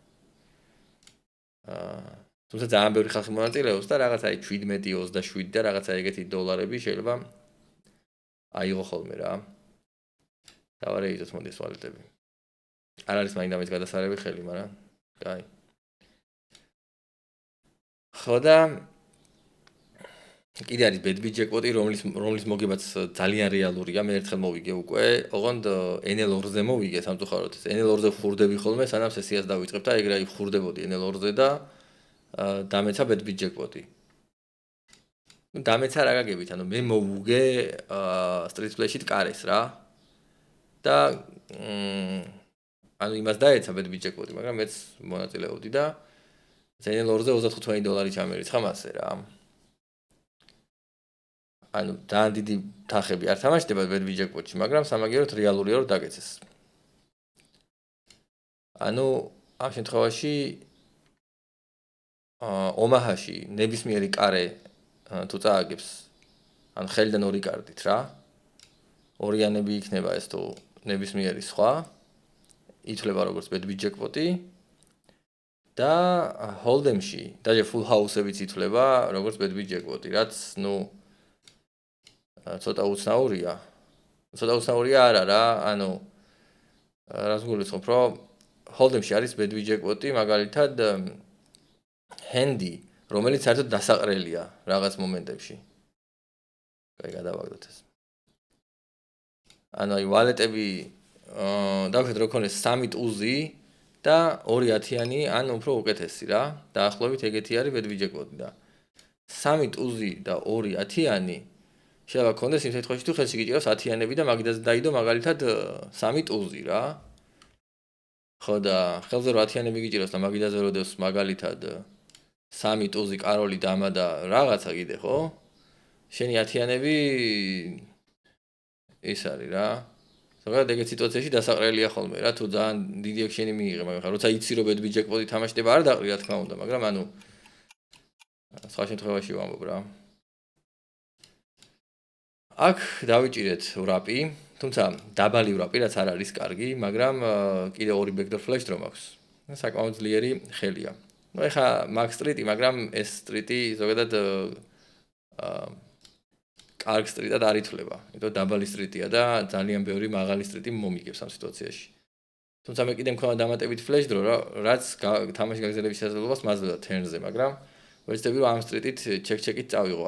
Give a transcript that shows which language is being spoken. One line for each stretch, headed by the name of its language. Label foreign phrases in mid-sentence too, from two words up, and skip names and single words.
Georgian: თუმცა ძალიან ბევრი ხალხი მონაწილეობს და რაღაცა 17-27 და რაღაცა ეგეთი $დოლარები შეიძლება აიღო ხოლმე რა. დავარეიდოთ მოდი ეს ვალუტები. არ არის მაინდამის გადასარევი ხელი, მაგრამ კაი. ხო და კიდე არის
English: bad beat jackpot-ი,
Georgian: რომლის მოგებაც ძალიან რეალურია, მე ერთხელ მოვიგე უკვე, ოღონდ NL2-ზე მოვიგე სამწუხაროდ. NL2-ზე ხურდები ხოლმე, სანამ სესიას დავიწყებ და ეგრე ხურდებოდი NL2-ზე და დამეცა
English: bad beat jackpot-ი.
Georgian: დამეცა რა გაგებით, ანუ მე მოვუგე
English: Street Flash-ით
Georgian: კარეს რა. და ანუ იმას დაეცა
English: bad beat jackpot-ი,
Georgian: მაგრამ მეც მონაწილეობდი და NL2-ზე $35 ჩამერიცხა მასე რა. ანუ ძალიან დიდი თახები არ თამაშდება
English: bad beat jackpot-ში,
Georgian: მაგრამ სამაგიეროდ რეალურია რომ დაგეცეს. ანუ ამ შემთხვევაში ომაჰაში ნებისმიერი კარე თუ წააგებს ან ხელიდან ორი კარტით რა. ორიანები იქნება ეს თუ ნებისმიერი სხვა. ითვლება როგორც
English: bad beat jackpot-ი.
Georgian: და hold'emში დაჟე
English: full house-ებიც
Georgian: ითვლება როგორც
English: bad beat jackpot-ი,
Georgian: რაც ნუ ცოტა უცნაურია. ცოტა უცნაურია არა რა, ანუ რას გულისხმობ, რომ hold'emში არის
English: bad beat jackpot-ი,
Georgian: მაგალითად handy, რომელიც საერთოდ დასაყრელია რაღაც მომენტებში. კაი, გადავაგდოთ ეს. ანუ აი ვალეტები დავხედე რომ ქონეს 3 ტუზი და 2 10-იანი ან უფრო უკეთესი რა. დაახლოებით ეგეთი არის
English: bad beat jackpot-ი
Georgian: და 3 ტუზი და 2 10-იანი შეიძლება ქონდეს იმ შემთხვევაში თუ ხელში გიჭირავს 10-იანები და მაგიდაზე დაიდო მაგალითად 3 ტუზი რა. ხო და ხელზე რო 10-იანები გიჭირავს და მაგიდაზე როდოს მაგალითად 3 ტუზი კაროლი დამა და რაღაცა კიდე ხო? შენი 10-იანები ის არის რა. ზოგადად ეგეთ სიტუაციაში დასაყრელია ხოლმე რა, თუ ძალიან დიდი ექშენი მიიღე, მაგრამ როცა იცი რომ
English: bad beat jackpot-ი
Georgian: თამაშდება არ დაყრი რა თქმა უნდა, მაგრამ ანუ სხვა შემთხვევაში ვამბობ რა. აქ დავიჭირეთ ვრაპი, თუმცა დაბალი ვრაპი რაც არ არის კარგი, მაგრამ კიდე ორი
English: backdoor flash drum
Georgian: აქვს. საკმაოდ ძლიერი ხელია. ნუ ეხა
English: max street-ი,
Georgian: მაგრამ ეს street-ი ზოგადად კარგ სტრიტად არ ითვლება. იმიტომ დაბალი სტრიტია და ძალიან ბევრი მაღალი სტრიტი მომიგებს ამ სიტუაციაში. თუმცა მე კიდე მქონდა დამატებით
English: flash draw,
Georgian: რაც თამაში გაგზელების შესაძლებლობას მაძლევდა turn-ზე, მაგრამ ვეცდები რომ ამ სტრიტით ჩეკ-ჩეკით წავიღო.